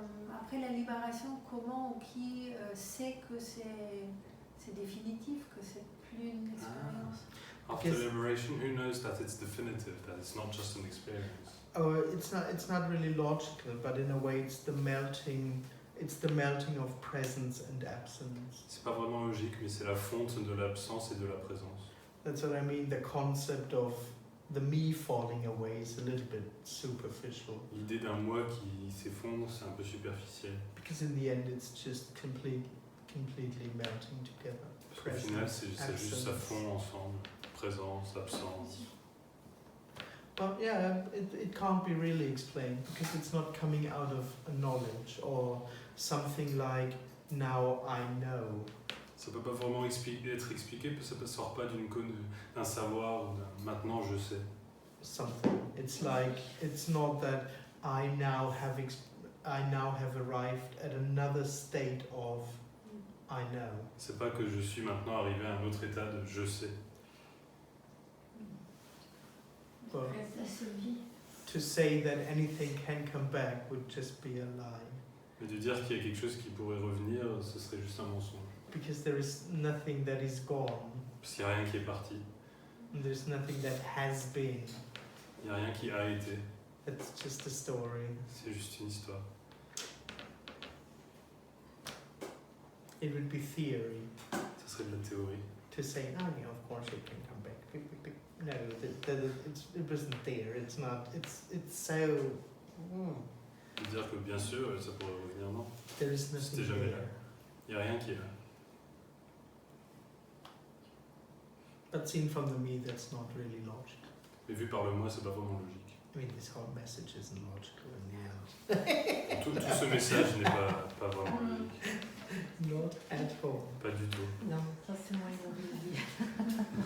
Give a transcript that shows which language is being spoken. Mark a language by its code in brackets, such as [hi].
[fr] après la libération, comment ou qui sait que c'est définitif, que c'est plus une expérience? [en] After Because- liberation, who knows that it's definitive, that it's not just an experience? Oh, it's not really logical, but in a way, it's the melting of presence and absence. [fr] C'est pas vraiment logique, mais c'est la fonte de l'absence et de la présence. [en] That's what I mean. The concept of the me falling away is a little bit superficial, [fr] L'idée d'un moi qui s'effondre, c'est un peu superficiel. [en] because in the end, it's just completely melting together. [fr] Parce qu'au final, c'est juste ça [en] absence. [fr] fond ensemble. Présence, absence. [en] But yeah, it can't be really explained because it's not coming out of a knowledge or something like now I know. [fr] Ça peut pas vraiment être expliqué, parce que ça ne sort pas d'un savoir ou d'un maintenant je sais. [en] Something. It's like it's not that I now have arrived at another state of I know. [fr] C'est pas que je suis maintenant arrivé à un autre état de je sais. [en] But [fr] Ça se vit. [en] to say that anything can come back would just be a lie, [fr] Mais de dire qu'il y a quelque chose qui pourrait revenir, ce serait juste un mensonge. [en] because there is nothing that is gone. [fr] Parce qu'il n'y a rien qui est parti. [en] And there's nothing that has been. [fr] Il n'y a rien qui a été. [en] It's just a story. [fr] C'est juste une histoire. [en] It would be theory [fr] Ça serait de la théorie. [en] to say, oh yeah, of course it can come back. No, it wasn't there. It's not. It's so. [fr] De dire que bien sûr, ça pourrait revenir, non. [en] There is [fr] C'était [en] nothing [fr] jamais là. [en] there. [fr] Il n'y a rien qui est là. [en] But seen from the me, that's not really logical. [fr] Mais vu par le moi, c'est pas vraiment logique. [en] I mean, this whole message isn't logical in the end. [fr] Tout ce message n'est pas vraiment logique. [en] Not at all. [fr] Pas du tout. Non, ça c'est moi qui l'ai dit.